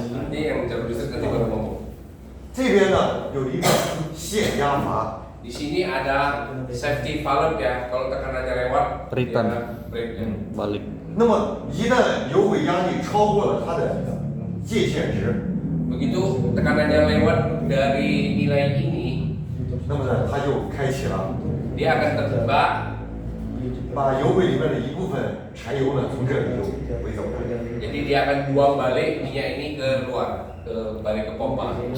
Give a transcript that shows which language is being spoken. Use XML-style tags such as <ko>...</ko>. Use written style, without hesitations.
<id>Nanti yang jalur listrik nanti baru ngomong.</id> <zh>这边呢有一个限压阀。</zh> <id>Di sini ada safety valve ya, kalau tekanannya lewat,</id> <en>Return.</en> <id>dia break ya. Balik.</id> <zh>那么一旦油轨压力超过了它的界限值，</zh> <id>Begitu tekanannya lewat dari nilai ini,</id> <zh>那么呢它就开启了，</zh> <id>dia akan terbuka,</id> <zh>把油轨里面的一部分柴油呢从这里就回走了。</zh> <id>jadi dia akan buang balik minyak ini keluar, balik ke pompa.</id>